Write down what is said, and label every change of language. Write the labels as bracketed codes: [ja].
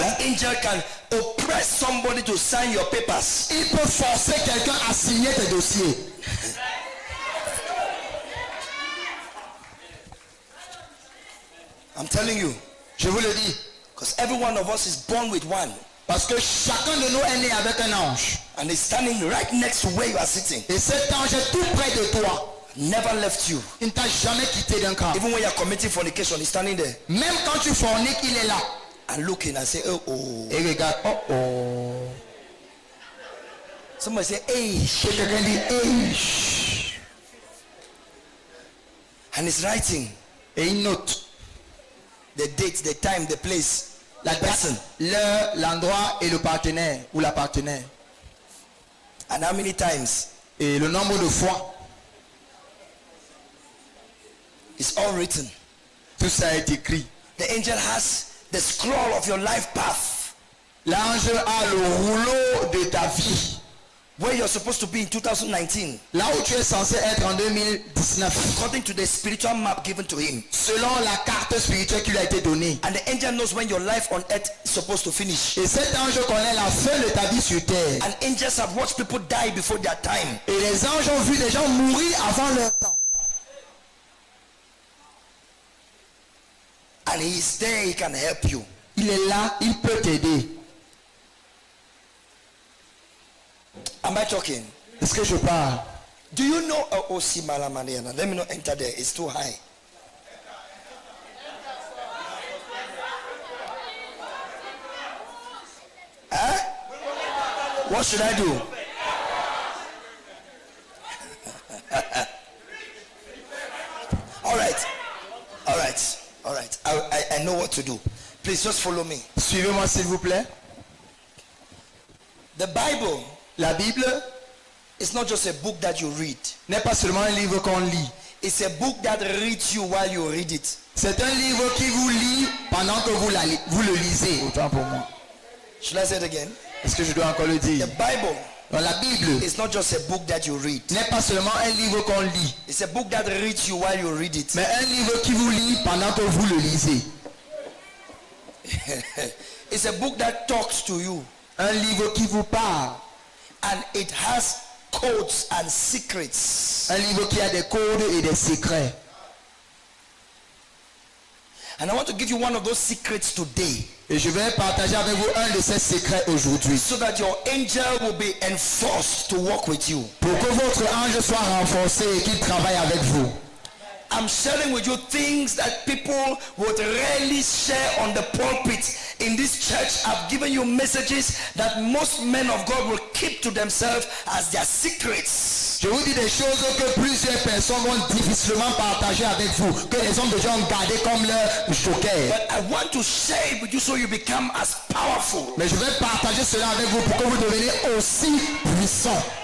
[en] That angel can oppress somebody to sign your papers. [fr] Il peut forcer quelqu'un à signer tes dossiers. [en] I'm telling you. [fr] Je vous le dis. [en] Because every one of us is born with one. [fr] Parce que chacun de nous est né avec un ange. [en] And he's standing right next to where you are sitting. [fr] Et cet ange est tout près de toi. [en] Never left you. [fr] Il ne t'a jamais quitté d'un camp. [en] Even when you are committing fornication, he's standing there. [fr] Même quand tu forniques, il est là. [en] And looking and say, oh, oh. [fr] Et regarde, oh oh. [en] Somebody say, hey. [fr] Et quelqu'un dit, hey. Chut. [en] And he's writing [fr] Et il note [en] the date, the time, the place, [fr] la [en] person. [fr] date, l'heure, l'endroit et le partenaire ou la partenaire. [en] And how many times. [fr] Et le nombre de fois. [en] It's all written. [fr] Tout ça est écrit. [en] The angel has the scroll of your life path. [fr] L'ange a le rouleau de ta vie. [en] Where you're supposed to be in 2019. [fr] Là où tu es censé être en 2019. [en] According to the spiritual map given to him. [fr] Selon la carte spirituelle qui lui a été donnée. [en] And the angel knows when your life on earth is supposed to finish. [fr] Et cet ange connaît la fin de ta vie sur terre. [en] And angels have watched people die before their time. [fr] Et les anges ont vu des gens mourir avant leur temps. [en] And he is there, he can help you. [fr] Il est là, il peut t'aider. [en] Am I talking? [fr] Est-ce que je parle? [en] Do you know OC Malamaniana? Let me not enter there, it's too high. Huh? What should I do? All right. All right. All right. I know what to do. Please just follow me. [fr] Suivez-moi s'il vous plaît. [en] The Bible, [fr] La Bible [en] is not just a book that you read. [fr] n'est pas seulement un livre qu'on lit. [en] It's a book that reads you while you read it. [fr] C'est un livre qui vous lit pendant que vous le lisez. Autant pour moi. [en] Should I say it again? [fr] Est-ce que je dois encore le [en] The [fr] dire? [en] Bible [fr] Dans la Bible [en] is not just a book that you read. [fr] n'est pas seulement un livre qu'on lit, [en] It's a book that reads you while you read it. [fr] mais un livre qui vous lit pendant que vous le lisez. [en] It's a book that talks to you. [fr] Un livre qui vous parle. [en] And it has codes and secrets. [fr] Un livre qui a des codes et des secrets. [en] And I want to give you one of those secrets today. [fr] Et je vais partager avec vous un de ces secrets aujourd'hui. [en] So that your angel will be enforced to work with you. [fr] Pour que votre ange soit renforcé et qu'il travaille avec vous. [en] I'm sharing with you things that people would rarely share on the pulpit. In this church, I've given you messages that most men of God will keep to themselves as their secrets. [fr] Je vous dis des choses que plusieurs personnes vont difficilement partager avec vous, que les hommes de Dieu ont gardé comme leur joker. [en] But I want to share it with you so you become as powerful. [fr] Mais je vais partager cela avec vous pour que vous deveniez aussi puissants.